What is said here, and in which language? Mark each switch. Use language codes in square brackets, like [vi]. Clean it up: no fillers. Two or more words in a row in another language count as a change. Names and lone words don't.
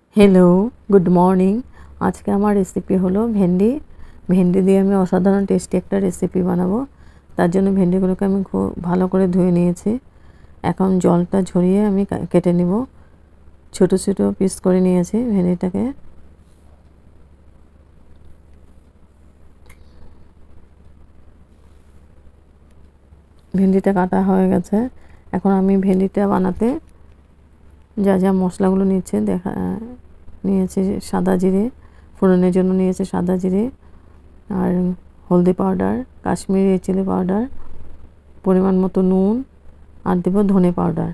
[en] Hello good morning. [bn] আজ কে আমার রেসিপি হলো ভেন্ডি। ভেন্ডি দিয়ে আমি অসাধারণ টেস্টি এক রেসিপি বানাবো। তার জন্য ভেন্ডিগুলোকে আমি খুব ভালো করে ধুয়ে নিয়েছি। এখন জলটা ঝরিয়ে আমি কেটে নেব। ছোট ছোট পিস করে নিয়েছি ভেন্ডিটাকে। ভেন্ডিটা কাটা হয়ে गेছে। এখন আমি ভেন্ডিটা বানাতে যা যা মশলাগুলো নিচ্ছে নিয়েছি সাদা জিরে ফোড়নের জন্য, নিয়েছি সাদা জিরে আর হলদি পাউডার, কাশ্মীরি চিলি পাউডার, পরিমাণ মতো নুন আর দেব ধনে পাউডার।